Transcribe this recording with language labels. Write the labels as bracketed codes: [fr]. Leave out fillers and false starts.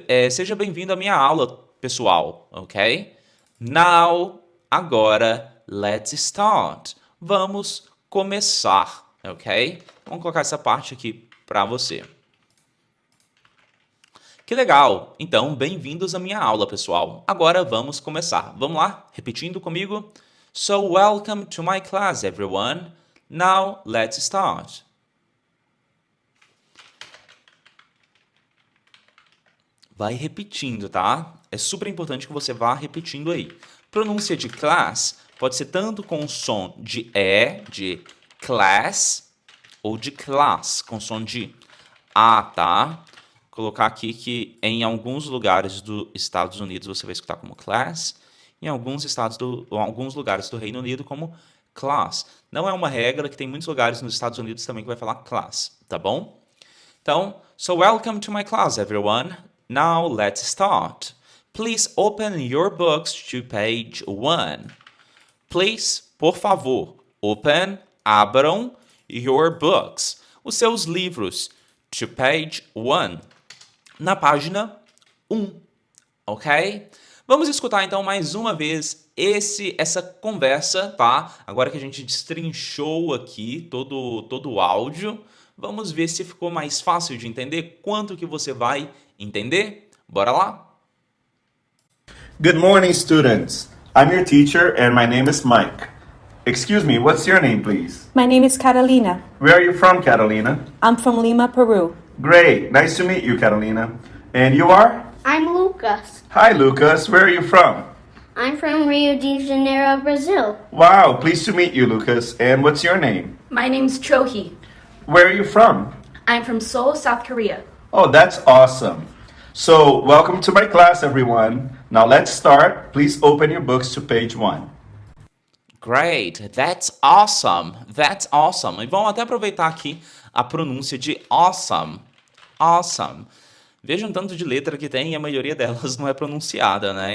[pt] Seja bem-vindo à minha aula, pessoal, ok? [en] Now, [pt] agora, [en] let's start. [pt] Vamos começar, ok? Vamos colocar essa parte aqui para você. Que legal! Então, bem-vindos à minha aula, pessoal. Agora vamos começar. Vamos lá? Repetindo comigo. [en] So, welcome to my class, everyone. Now, let's start. [pt] Vai repetindo, tá? É super importante que você vá repetindo aí. Pronúncia de class pode ser tanto com som de E, de class, ou de class, com som de A, tá? Vou colocar aqui que em alguns lugares dos Estados Unidos você vai escutar como class, em alguns lugares do Reino Unido como class. Não é uma regra, que tem muitos lugares nos Estados Unidos também que vai falar class, tá bom? [en] Então, so welcome to my class, everyone. Now, let's start. Please open your books to page 1. [pt] Please, por favor, open, abram, [en] your books, [pt] os seus livros, [en] to page 1, [pt] na página 1, ok? Vamos escutar então mais uma vez essa conversa, tá? Agora que a gente destrinchou aqui todo o áudio, vamos ver se ficou mais fácil de entender, quanto que você vai entender. Bora lá? [en] Good morning, students. I'm your teacher, and my name is Mike. Excuse me, what's your name, please? My name is Catalina. Where are you from, Catalina? I'm from Lima, Peru. Great. Nice to meet you, Catalina. And you are? I'm Lucas. Hi, Lucas. Where are you from? I'm from Rio de Janeiro, Brazil. Wow, pleased to meet you, Lucas. And what's your name? My name's Chohee. Where are you from? I'm from Seoul, South Korea. Oh, that's awesome. So, welcome to my class, everyone. Now let's start. Please open your books to page 1. Great, that's awesome, that's awesome. [pt] E vamos até aproveitar aqui a pronúncia de awesome, awesome. Vejam o tanto de letra que tem e a maioria delas não é pronunciada, né?